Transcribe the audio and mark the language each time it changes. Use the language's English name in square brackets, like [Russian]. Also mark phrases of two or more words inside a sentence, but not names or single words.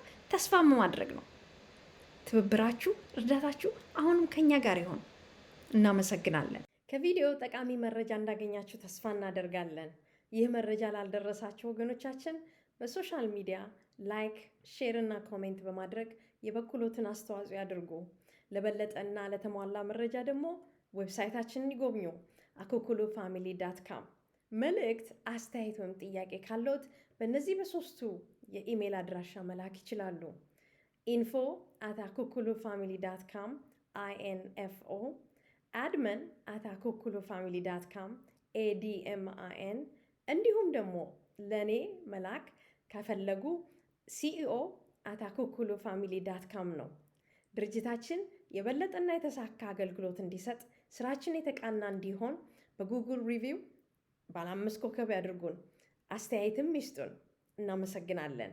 [Amharic] ተስፋ ማድረግ ነው። ትብብራችሁ፣ እርዳታችሁ አሁንም ከኛ ጋር ይሆን። እናመሰግናለን። ከቪዲዮ ጠቃሚ መረጃ እንዳገኛችሁ ተስፋ እናደርጋለን። ይህ መረጃ ላልደረሳችሁ ወገኖቻችን [English] social media [Amharic] ላይክ፣ ሼር እና ኮሜንት በማድረግ የበኩሎትን አስተዋጽኦ ያድርጉ። ለበለጠና ለተሟላ መረጃ ደግሞ ዌብሳይታችንን ይጎብኙ፣ akukulu-family.com። መልእክት፣ አስተያየት ወይም ጥያቄ ካለዎት በእነዚህ በሶስቱ የኢሜል አድራሻ መላክ ይችላሉ። info@akukulu-family.com info admin@akukulu-family.com admin እንዲሁም ደግሞ ለኔ መላክ ከፈለጉ ceo@akukulu-family.com ነው። ድርጅታችን የበለጠና የተሳካ አገልግሎት እንዲሰጥ ስራችን የተቃና እንዲሆን በጉግል ሪቪው ባለ 5 ኮከብ ያድርጉን፣ አስተያየትም ይስጡን። እናመሰግናለን።